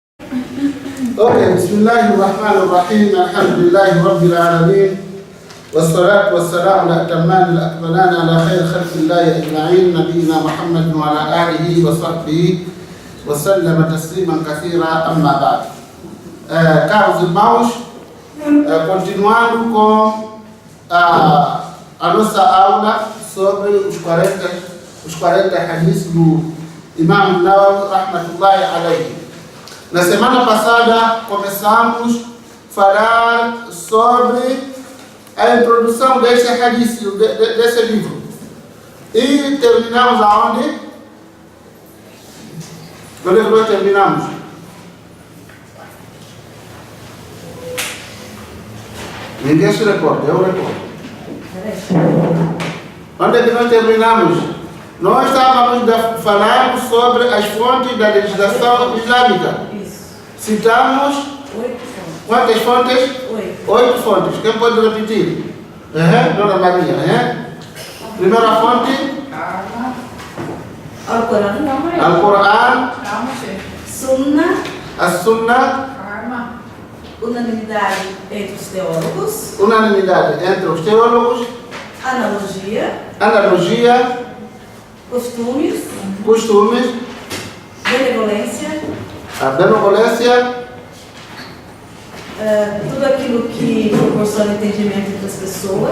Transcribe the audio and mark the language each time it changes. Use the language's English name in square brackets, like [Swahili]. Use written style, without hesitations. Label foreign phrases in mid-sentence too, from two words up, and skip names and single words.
[Arabic] Okay, بسم الله الرحمن الرحيم. الحمد لله رب العالمين. والصلاة والسلام على الأتمين الأكملين على خير خلق الله أجمعين، نبينا محمد وعلى آله وصحبه وسلم تسليما كثيرا، أما بعد. [Portuguese] Caros irmãos, continuando com a nossa aula sobre os 40 hadiths do Imam Nawawi [Arabic] رحمة الله عليه. [Portuguese] Na semana passada começamos a falar sobre a introdução desse hadith, desse livro. E terminamos aonde? Onde é que nós terminamos? Ninguém se recorda, eu recordo. Onde é que nós terminamos? Nós estávamos falando sobre as fontes da legislação islâmica. Citamos 8 fontes. Quantas fontes? 8 fontes. Quem pode repetir? Dona Maria. Primeira fonte? Al-Quran. Sunnah. A Sunnah. Unanimidade entre os teólogos. Unanimidade entre os teólogos. Analogia. Costumes. Benevolência. A benevolência. Tudo aquilo que proporciona entendimento entre as pessoas.